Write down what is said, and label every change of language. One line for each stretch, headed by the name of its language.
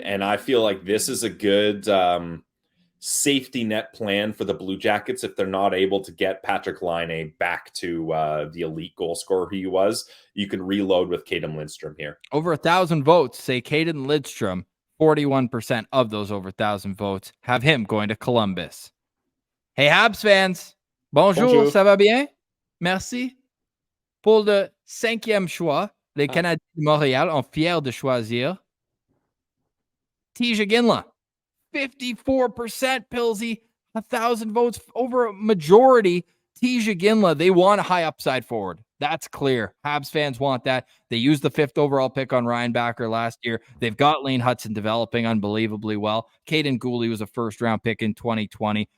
English: And I feel like this is a good safety net plan for the Blue Jackets if they're not able to get Patrick Laine back to the elite goal scorer he was. You can reload with Caden Lidstrom here. Over 1,000 votes say Caden Lidstrom. 41% of those over 1,000 votes have him going to Columbus. Hey, Habs fans.
French: Bonjour, ça va bien? Merci. Pour le 5e choix, les Canadiens de Montréal ont fiers de choisir Tija Ginla.
English: 54%, Pilsy, 1,000 votes, over a majority. Tija Ginla, they want a high upside forward. That's clear. Habs fans want that. They used the 5th overall pick on Ryan Backer last year. They've got Lane Hudson developing unbelievably well. Caden Gooley was a first-round pick in 2020.